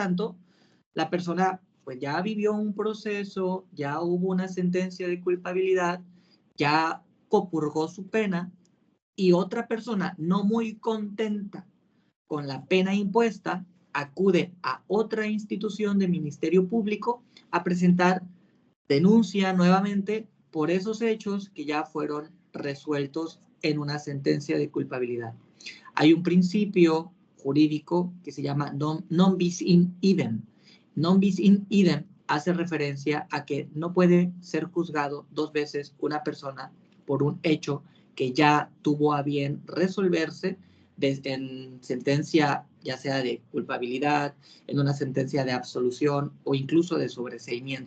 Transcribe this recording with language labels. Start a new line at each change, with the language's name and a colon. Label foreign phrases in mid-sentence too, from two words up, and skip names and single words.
Spanish: tanto la persona pues ya vivió un proceso, ya hubo una sentencia de culpabilidad, ya copurgó su pena y otra persona no muy contenta con la pena impuesta acude a otra institución de Ministerio Público a presentar denuncia nuevamente por esos hechos que ya fueron resueltos en una sentencia de culpabilidad. Hay un principio jurídico que se llama
Latin: non bis in idem. Non bis in idem
Spanish: hace referencia a que no puede ser juzgado dos veces una persona por un hecho que ya tuvo a bien resolverse en sentencia ya sea de culpabilidad, en una sentencia de absolución o incluso de sobreseimiento.